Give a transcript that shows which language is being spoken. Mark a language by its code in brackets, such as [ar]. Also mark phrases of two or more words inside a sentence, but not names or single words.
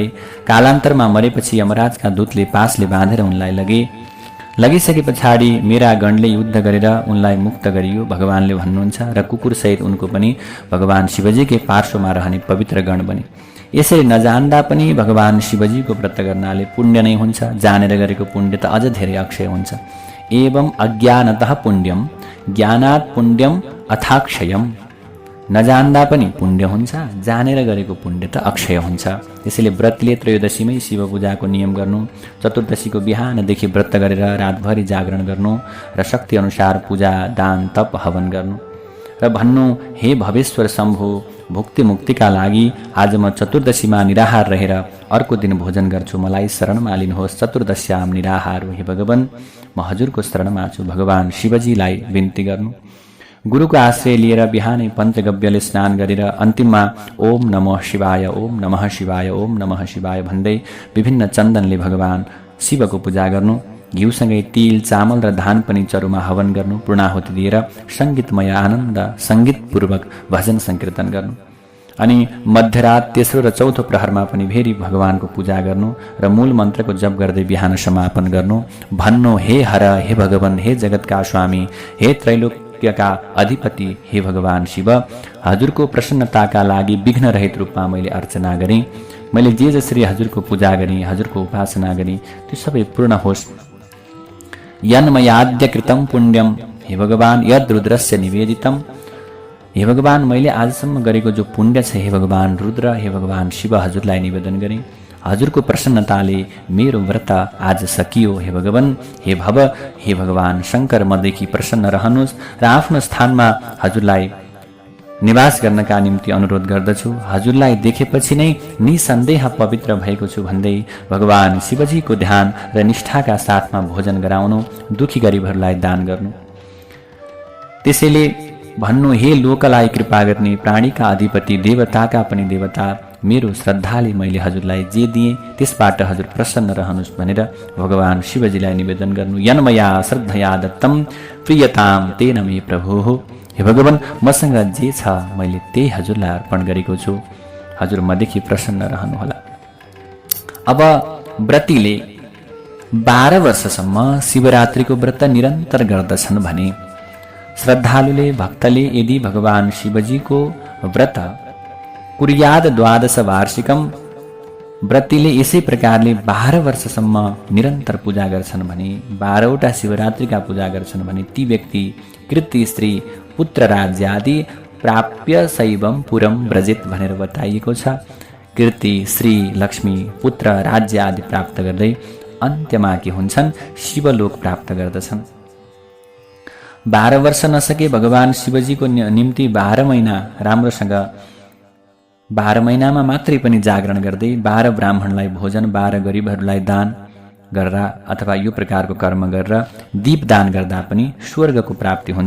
[ne] कालान्तरमा मरेपछि यमराजका दूतले पासले बाँधेर उनलाई लगिसके पछाडि मेरा गणले युद्ध गरेर उनलाई मुक्त गरियो भगवानले भन्नुहुन्छ, र कुकुरसहित उनको पनि भगवान शिवजीकै पार्श्वमा रहने पवित्र गण बने। यसरी नजान्दा पनि भगवान शिवजीको व्रत गर्नाले पुण्य नै हुन्छ। जानेर गरेको पुण्य त अझ धेरै अक्षय हुन्छ। [sa] एवं अज्ञानतः पुण्यम ज्ञानात् पुण्यम अथाक्षयम। [ne] नजान्दा पनि पुण्य हुन्छ, जानेर गरेको पुण्य त अक्षय हुन्छ। त्यसैले व्रतले त्रयोदशीमै शिव पूजाको नियम गर्नु, चतुर्दशीको बिहानदेखि व्रत गरेर रातभरि जागरण गर्नु र शक्ति अनुसार पूजा, दान, तप, हवन गर्नु र भन्नु, हे भवेश्वर शम्भु, भुक्ति मुक्तिका लागि आज म चतुर्दशीमा निराहार रहेर अर्को दिन भोजन गर्छु, मलाई शरणमा लिनुहोस्। [sa] चतुर्दश्याम निराहार। [ne] हे भगवान, म हजुरको शरणमा छु। भगवान शिवजीलाई बिन्ती गर्नु। गुरुको आश्रय लिएर बिहानै पञ्चगव्यले स्नान गरेर अन्तिममा [sa] ओम नमः शिवाय, ओम नमः शिवाय, ओम नमः शिवाय [ne] भन्दै विभिन्न चन्दनले भगवान शिवको पूजा गर्नु। घिउसँगै तिल, चामल र धान पनि चरुमा हवन गर्नु। पूर्णाहुति दिएर सङ्गीतमय आनन्द सङ्गीतपूर्वक भजन सङ्कीर्तन गर्नु। अनि मध्यरात, तेस्रो र चौथो प्रहरमा पनि फेरि भगवानको पूजा गर्नु र मूल मन्त्रको जप गर्दै बिहान समापन गर्नु। भन्नु, हे हर, हे भगवान, हे जगतका स्वामी, हे त्रैलोक्यका अधिपति, हे भगवान शिव, हजुरको प्रसन्नताका लागि विघ्न रहित रूपमा मैले अर्चना गरेँ। मैले जे जसरी हजुरको पूजा गरेँ, हजुरको उपासना गरेँ, त्यो सबै पूर्ण होस्। [sa] यन्मयाद्य कृतं पुण्यम, [ne] हे भगवान, [sa] यद रुद्रस्य निवेदितम, [ne] हे भगवान, मैले आजसम्म गरेको जो पुण्य छ, हे भगवान रुद्र, हे भगवान शिव, हजुरलाई निवेदन गरेँ। हजुरको प्रसन्नताले मेरो व्रत आज सकियो। हे भगवान, हे भव, हे भगवान शङ्कर, मदेखि प्रसन्न रहनुहोस् र आफ्नो स्थानमा हजुरलाई निवास गर्नका निम्ति अनुरोध गर्दछु। हजुरलाई देखेपछि नै निसन्देह पवित्र भएको छु भन्दै भगवान शिवजीको ध्यान र निष्ठाका साथमा भोजन गराउनु, दुखी गरिबहरूलाई दान गर्नु। त्यसैले भन्नु, हे लोकलाई कृपा गर्ने, प्राणीका अधिपति, देवताका पनि देवता, मेरो श्रद्धाले मैले हजुरलाई जे दिएँ त्यसबाट हजुर प्रसन्न रहनुहोस् भनेर भगवान शिवजीलाई निवेदन गर्नु। [sa] यन्मया श्रद्धया दत्तम प्रियताम तेन मे प्रभु [ne] हो, हे भगवान, मसँग जे छ मैले त्यही हजुरलाई अर्पण गरेको छु, हजुर मदेखि प्रसन्न रहनुहोला। अब व्रतीले 12 वर्षसम्म शिवरात्रिको व्रत निरन्तर गर्दछन् भने श्रद्धालुले, भक्तले यदि भगवान शिवजीको व्रत [sa] कुर्याद द्वादश वार्षिकम, [ne] व्रतीले यसै प्रकारले 12 वर्षसम्म निरन्तर पूजा गर्छन् भने, 12वटा शिवरात्रिका पूजा गर्छन् भने ती व्यक्ति [sa] कृति स्त्री पुत्र राज्यादि प्राप्य शैवम पुरम व्रजित [ne] भनेर बताइएको छ। कृति, श्री, लक्ष्मी, पुत्र, राज्य आदि प्राप्त गर्दै अन्त्यमा के हुन्छन्? शिवलोक प्राप्त गर्दछन्। 12 वर्ष नसके भगवान शिवजीको निम्ति 12 महिना राम्रोसँग 12 महिनामा मात्रै पनि जागरण गर्दै 12 ब्राह्मणलाई भोजन, 12 गरिबहरूलाई दान गरेर अथवा यो प्रकारको कर्म गरेर दीपदान गर्दा पनि स्वर्गको प्राप्ति हुन्छ।